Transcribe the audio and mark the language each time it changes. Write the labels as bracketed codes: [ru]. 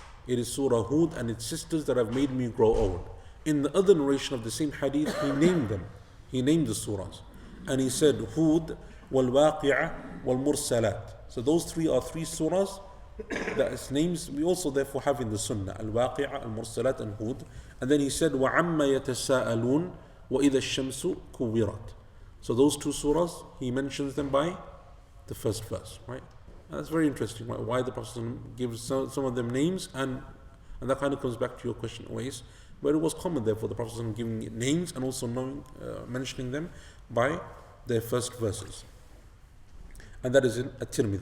[en] It is Surah Hud and its sisters that have made me grow old. In the other narration of the same hadith, he named them. He named the surahs. And he said, Hud, wal waqi'ah, wal mursalat. So those 3 are 3 surahs that its names we also therefore have in the Sunnah. Al-Waqi'ah, Al-Mursalat, and Hud. And then he said, [ar] وَعَمَّ يَتَسَاءَلُونَ وَإِذَا الشَّمْسُ كُوِّرَتْ. [en] So those 2 surahs, he mentions them by the first verse. Right? And that's very interesting. Right? Why the Prophet gives some of them names, and that kind of comes back to your question always, where it was common there for the Prophet giving it names and also mentioning them by their first verses. And that is in At-Tirmidhi.